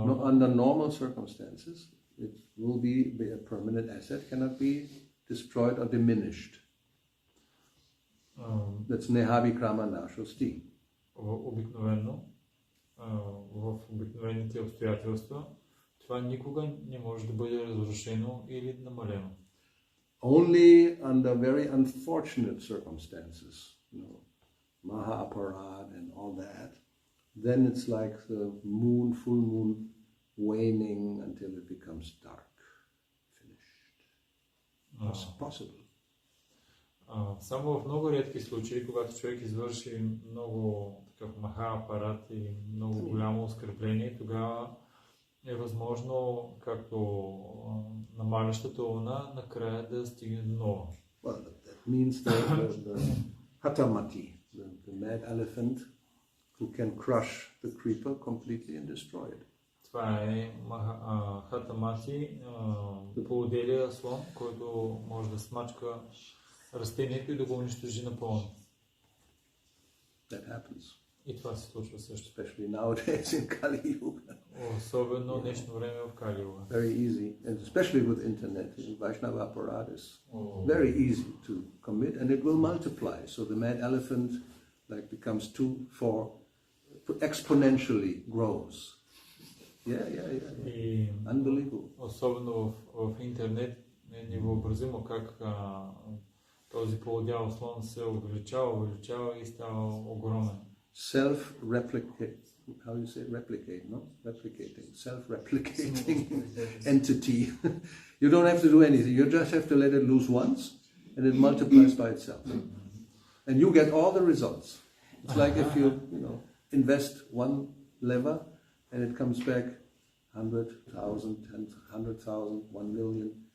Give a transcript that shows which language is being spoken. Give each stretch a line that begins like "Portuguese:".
English: Under normal circumstances, it will be a permanent asset, cannot be destroyed or diminished.
Sanskrit: That's nehavikrama nashosti.
Bulgarian: Обикновено, в обикновените обстоятелства, това никога не може да бъде разрушено или намалено.
English: Only under very unfortunate circumstances, Maha-aparad and all that, then it's like the moon, full moon, waning until it becomes dark. Finished. Possible.
Bulgarian: Само в много редки случаи, когато човек извърши много такъв маха-апарат и много голямо оскърбление, тогава е възможно, както намалящата луна, накрая да стигне до нова.
English: Well, that means the Hatamati, the mad elephant who can crush the creeper completely and destroy it.
Bulgarian: Това е Хатамати, полуделия слон, който може да смачка растението и да го унищожи напълно.
English: That happens.
Bulgarian: И това се случва също.
English: Especially nowadays in Kali-yuga.
Bulgarian: Особено днешно време в Кали-юга.
English: Very easy, and especially with internet. Vaishnava apparatus, very easy to commit, and it will multiply. So the mad elephant like becomes 2, 4, exponentially grows. Yeah.
Bulgarian: И
English: Unbelievable.
Bulgarian: особено в интернет е невъобразимо как този полудял слон се увеличава и става огромен.
English: Self-replicate, how you say replicate, no? Replicating, self-replicating entity. You don't have to do anything, you just have to let it loose once and it multiplies by itself. And you get all the results. It's like if you invest one lever and it comes back 100,000, 100,000, 1 million.